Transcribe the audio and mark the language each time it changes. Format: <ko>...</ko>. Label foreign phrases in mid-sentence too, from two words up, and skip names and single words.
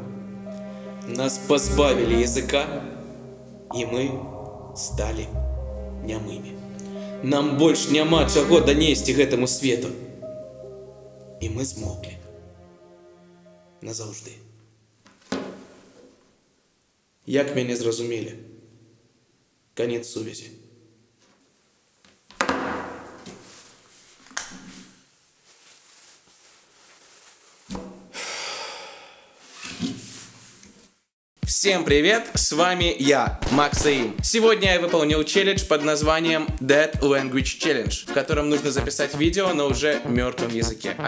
<be>Нас пазбавілі языка, і мы сталі нямымі. Нам больш няма чаго данесці гэтаму свету. І мы змоклі. Назаўжды. Як мяне зразумелі? Канец сувязі.</be> <ru>Всем привет, с вами я, Максим. Сегодня я выполнил челлендж под названием Dead Language Challenge, в котором нужно записать видео на уже мертвом языке.</ru>